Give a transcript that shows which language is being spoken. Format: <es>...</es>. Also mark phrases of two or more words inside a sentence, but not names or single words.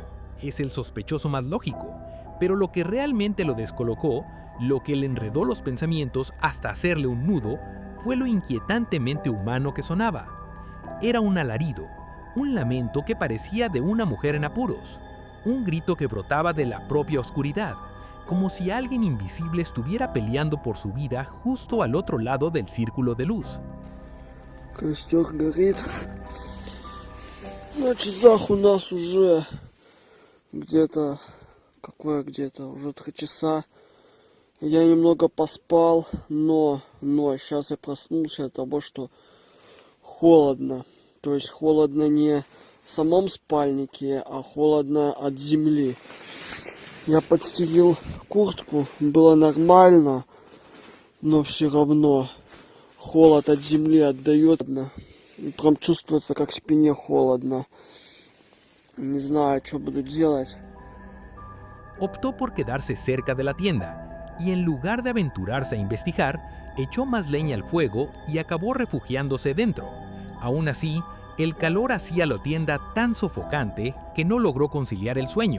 <es>Es el sospechoso más lógico. Pero lo que realmente lo descolocó, lo que le enredó los pensamientos hasta hacerle un nudo, fue lo inquietantemente humano que sonaba. Era un alarido, un lamento que parecía de una mujer en apuros, un grito que brotaba de la propia oscuridad, como si alguien invisible estuviera peleando por su vida justo al otro lado del círculo de luz.</es> <ru>Костер горит. На часах у нас уже где-то уже 3 часа. Я немного поспал, но сейчас я проснулся от того, что холодно. То есть холодно не в самом спальнике, а холодно от земли. Я подстелил куртку, было нормально, но все равно холод от земли отдает. И прям чувствуется, как в спине холодно. Не знаю, что буду делать.</ru> <es>Optó por quedarse cerca de la tienda y en lugar de aventurarse a investigar, echó más leña al fuego y acabó refugiándose dentro. Aún así, el calor hacía la tienda tan sofocante que no logró conciliar el sueño.</es>